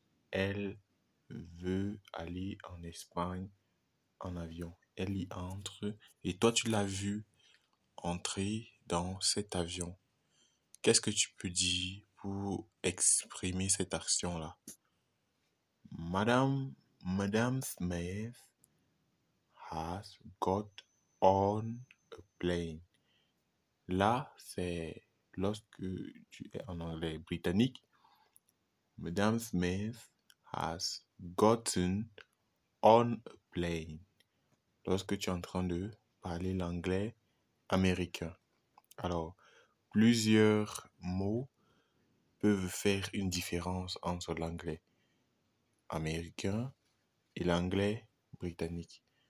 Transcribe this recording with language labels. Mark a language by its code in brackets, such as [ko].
[fr] Elle veut aller en Espagne en avion. Elle y entre et toi tu l'as vu entrer dans cet avion. Qu'est-ce que tu peux dire pour exprimer cette action-là? [en] Madame Smith has got on a plane. [fr] Là, c'est lorsque tu es en anglais britannique. [en] Madame Smith has gotten on a plane. [fr] Lorsque tu es en train de parler l'anglais américain. Alors, plusieurs mots peuvent faire une différence entre l'anglais américain et l'anglais britannique.